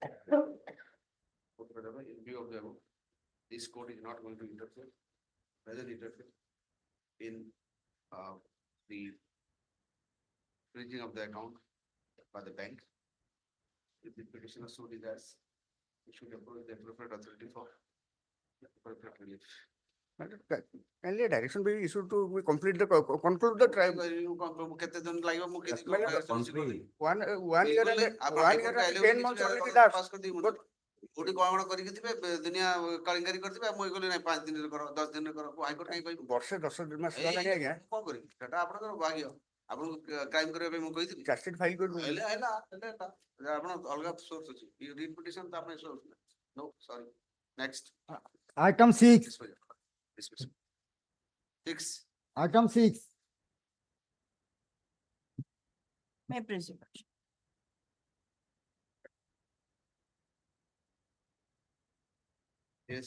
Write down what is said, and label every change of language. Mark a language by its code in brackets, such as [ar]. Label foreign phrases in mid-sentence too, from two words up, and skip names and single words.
[en] In view of the above, this code is not going to interfere, doesn't interfere in the freezing of the account by the bank. If the petitioner so desires, we should approach the appropriate authority for appropriate relief. My lord, kindly a direction be issued to complete the conclude the trial. [or] କେତେ ଦିନ ଲାଗିବ ମୁଁ କିଛି [en] Madam, [or] କରିପାରିବି? [en] One year and [or] ଆପଣ [en] 1 year [or] ହାଇକୋର୍ଟ [en] and [or] ଆଇଲେ [en] 10 months [or] କିଛି [en] already [or] ପାସ୍ [en] passed. [or] କରିଦେବି ମୁଁ। [en] But [or] କୋଉଠି କଣ କରିକି ଥିବେ ଦୁନିଆ କାଳିଙ୍ଗାରୀ କରିଥିବେ ଆଉ ମୁଁ କହିଲି ନାଇଁ 5 ଦିନରେ କର 10 ଦିନରେ କର ହାଇକୋର୍ଟ କାହିଁ କହିବି? ବର୍ଷେ 10 ମାସ ହେଲାଣି ଆଜ୍ଞା। କଣ କରିବି ସେଟା ଆପଣଙ୍କର ଭାଗ୍ୟ ଆପଣଙ୍କୁ କ୍ରାଇମ କରିବା ପାଇଁ ମୁଁ କହିଥିଲି [en] chargesheet file [or] କରିବୁ। ହେଲେ ଆପଣ ଅଲଗା ସୋର୍ସ ଅଛି [en] writ petition [or] ତା ପାଇଁ ସୋର୍ସ [en] no sorry next item 6, 6 item 6, May I please, Your Lordship? yes